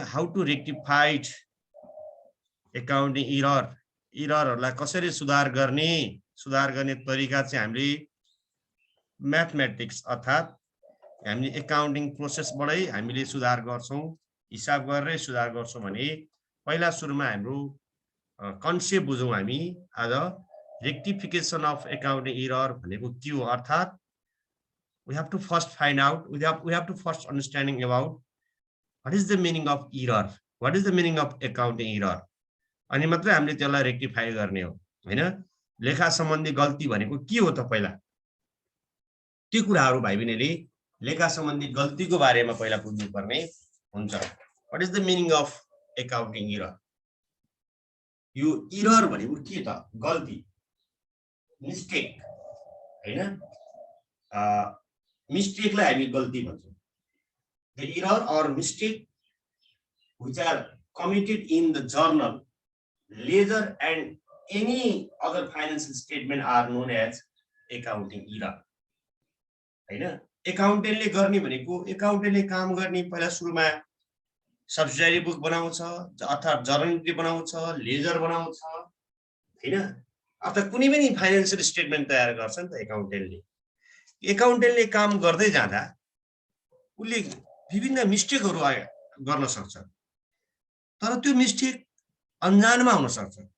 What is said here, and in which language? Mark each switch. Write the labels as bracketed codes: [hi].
[en] how to rectified accounting error, [ne] एररहरुलाई कसरी सुधार गर्ने तरिका चाहिँ हामीले म्याथमेटिक्स अर्थात हामीले एकाउन्टिङ प्रोसेसबाटै हामीले सुधार गर्छौं, हिसाब गरेर सुधार गर्छौं भने पहिला सुरुमा हाम्रो कन्सेप्ट बुझौं हामी। आज रेक्टिफिकेसन अफ एकाउन्टिङ एरर भनेको के हो, अर्थात [en] we have to first find out, we have to first understanding about what is the meaning of error, what is the meaning of accounting error, [ne] अनि मात्रै हामीले त्यसलाई रेक्टिफाई गर्ने हो हैन। लेखा सम्बन्धी गल्ती भनेको के हो त? पहिला त्यो कुराहरु भाइ बहिनीले लेखा सम्बन्धी गल्तीको बारेमा पहिला बुझ्नु पर्ने हुन्छ। [en] What is the meaning of accounting error? [ne] यो एरर भनेको के त? गल्ती, मिस्टेक हैन। मिस्टेकलाई हामी गल्ती भन्छौं। [en] The error और mistake which are committed in the journal, ledger and any other financial statement are known as accounting error हैन। [ne] एकाउन्टेन्टले गर्ने भनेको एकाउन्टेन्टले काम गर्ने पहिला सुरुमा सब्सिडियरी बुक बनाउँछ अर्थात जर्नल एन्ट्री बनाउँछ, लेजर बनाउँछ हैन। अर्थात कुनै पनि फाइनान्शियल स्टेटमेन्ट तयार गर्छ नि त एकाउन्टेन्टले। एकाउन्टेन्टले काम गर्दै जाँदा उले विभिन्न मिस्टेकहरु गर्न सक्छ, तर त्यो मिस्टेक अनजानमा हुन सक्छ।